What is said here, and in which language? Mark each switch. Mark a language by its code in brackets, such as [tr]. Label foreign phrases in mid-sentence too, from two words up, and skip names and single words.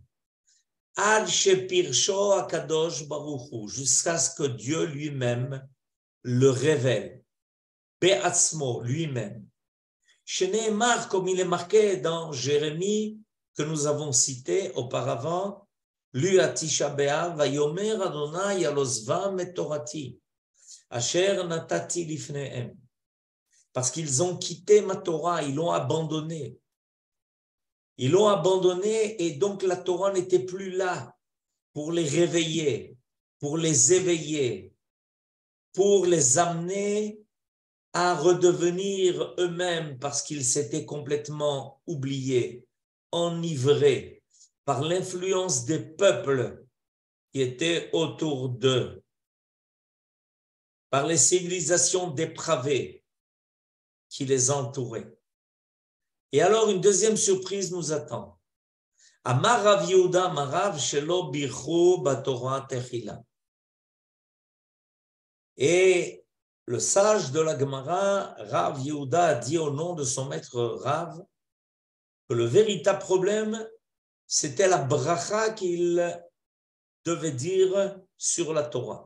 [he] עד שפירשו הקדוש ברוך הוא, [fr] jusqu'à ce que Dieu lui-même le révèle. Be'atzmo, lui-même. Sheneemar, comme il est marqué dans Jérémie, que nous avons cité auparavant, Lu à Tisha B'Av, [he] ויאמר ה' על עזבם את תורתי אשר נתתי לפניהם. [fr] Parce qu'ils ont quitté ma Torah, ils l'ont abandonné. Ils l'ont abandonné et donc la Torah n'était plus là pour les réveiller, pour les éveiller, pour les amener à redevenir eux-mêmes parce qu'ils s'étaient complètement oubliés, enivrés par l'influence des peuples qui étaient autour d'eux, par les civilisations dépravées qui les entouraient. Et alors une deuxième surprise nous attend. [he] אמר רב יהודה אמר רב שלא בירכו בתורה תחילה. [fr] Et le sage de la Gemara, Rav Yehuda, a dit au nom de son maître Rav que le véritable problème, c'était la bracha qu'il devait dire sur la Torah.